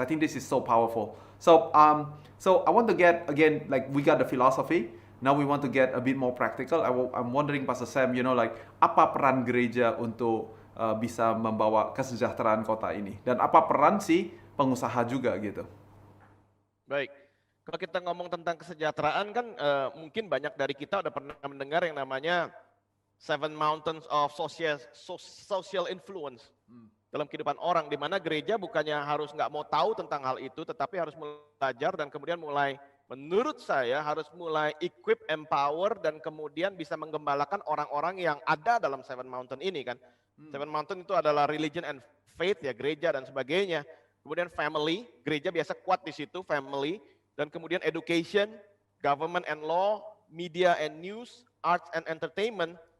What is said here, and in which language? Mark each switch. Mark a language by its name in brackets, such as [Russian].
[English] I think this is so powerful. So I want to get again, like we got the philosophy. Now we want to get a bit more practical. I'm wondering, Pastor Sam, like [Indonesian] apa peran gereja untuk bisa membawa kesejahteraan kota ini, dan apa peran si pengusaha juga gitu. Baik, kalau kita ngomong tentang kesejahteraan kan mungkin banyak dari kita udah pernah mendengar yang namanya Seven Mountains of Social Influence dalam kehidupan orang, di mana gereja bukannya harus nggak mau tahu tentang hal itu, tetapi harus belajar dan kemudian mulai, menurut saya harus mulai equip, empower, dan kemudian bisa menggembalakan orang-orang yang ada dalam Seven Mountain ini kan. Seven Mountain itu adalah [English] religion and faith [Indonesian] ya, gereja dan sebagainya. Kemudian family, gereja biasa kuat di situ, family. Dan kemudian [English] education, government and law, media and news, arts and entertainment.